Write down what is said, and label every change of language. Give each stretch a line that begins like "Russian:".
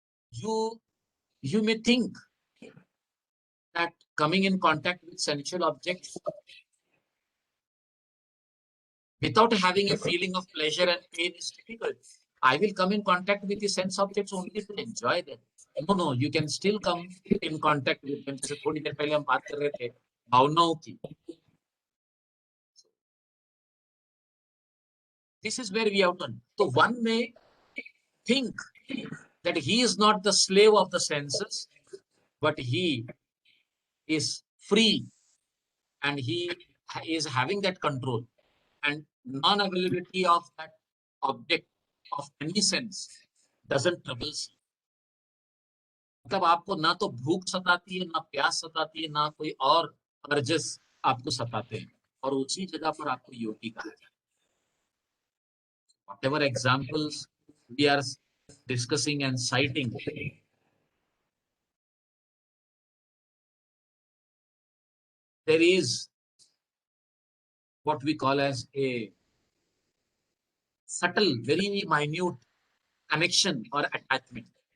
English: You may think that coming in contact with sensual objects without having a feeling of pleasure and pain is difficult. I will come in contact with the sense objects only to enjoy them. No, you can still come in contact with them.
Hindi: जैसे थोड़ी देर पहले हम बात कर रहे थे भावनाओं की.
English: This is where we have done. So one may think that he is not the slave of the senses, but he is free and he is having that control, and non-availability of that object of any sense doesn't trouble you.
Hindi: मतलब आपको ना तो भूख सताती है, ना प्यास सताती है, ना कोई और अर्जेस आपको सताते हैं, और उसी जगह पर आपको योगी कहा जाता है.
English: Whatever examples we are discussing and citing, there is what we call as a subtle, very minute connection or attachment.